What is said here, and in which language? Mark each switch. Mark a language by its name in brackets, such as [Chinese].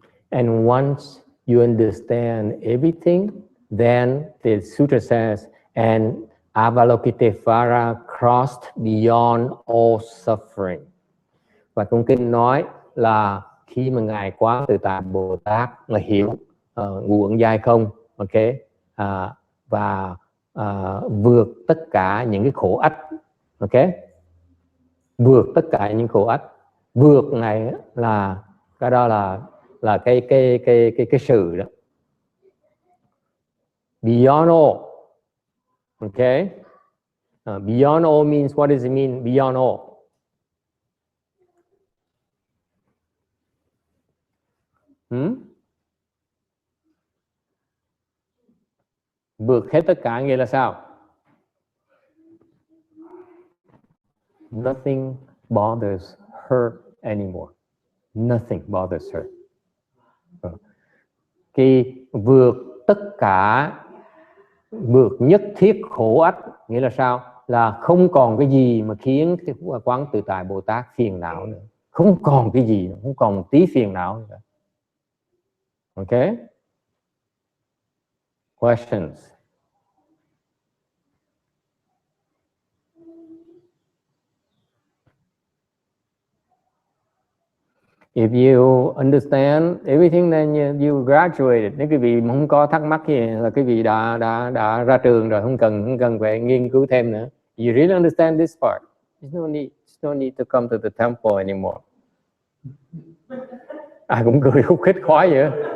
[English] And once you understand everything, then the Sutra says, and Avalokitesvara crossed beyond all suffering. [Vietnamese] Và trong kinh nói là khi mà Ngài Quán Tự Tại Bồ Tát là hiểu ngũ uẩn giai không, okay, và vượt tất cả những cái khổ ách, okay, vượt tất cả những khổ ách. Vượt này là cái đó là cái sự đó. [English] Beyond all, okay. Beyond all means, what does it mean? Beyond all. [Vietnamese] Vượt hết tất cả nghĩa là sao? [English] Nothing bothers her anymore. Nothing bothers her. [Vietnamese] Khi vượt tất cả, vượt nhất thiết khổ ách nghĩa là sao? Là không còn cái gì mà khiến cái Quán Tự Tại Bồ Tát phiền não nữa. Không còn cái gì, không còn một tí phiền não nữa. [English] Okay? Questions? If you understand everything, then you graduated. [Vietnamese] Nếu quý vị không có thắc mắc gì là quý vị đã ra trường rồi, không cần phải nghiên cứu thêm nữa. [English] You really understand this part. There's no need to come to the temple anymore. [Vietnamese] Ai cũng cười khúc khích khoái vậy.